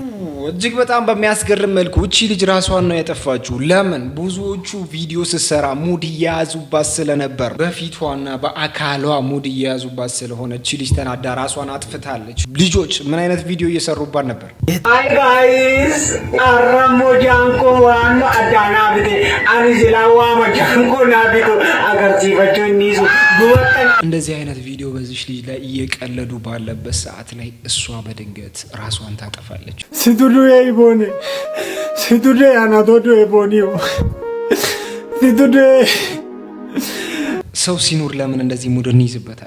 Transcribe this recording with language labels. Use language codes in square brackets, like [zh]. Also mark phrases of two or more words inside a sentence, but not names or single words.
[am] እጅግ በጣም በሚያስገርም መልኩ እቺ ልጅ ራሷን ነው ያጠፋችው። ለምን? ብዙዎቹ ቪዲዮ ስትሰራ ሙድ እየያዙባት ስለነበር በፊቷና በአካሏ ሙድ እየያዙባት ስለሆነ እቺ ልጅ ተናዳ ራሷን አጥፍታለች። ልጆች ምን አይነት ቪዲዮ እየሰሩባት ነበር? guys aramo janko wano adana bide anizelawa ma janko na bido agarti bachonizu ጉወጣን እንደዚህ አይነት ቪዲዮ በዚህ ልጅ ላይ እየቀለዱ ባለበት ሰዓት ላይ እሷ በድንገት ራሷን ታጠፋለች። ሲዱሉ ይቦኔ ሲዱሉ አናዶዶ ይቦኒው ሲዱሉ ሰው ሲኖር ለምን እንደዚህ ሙድ እንይዝበታለን?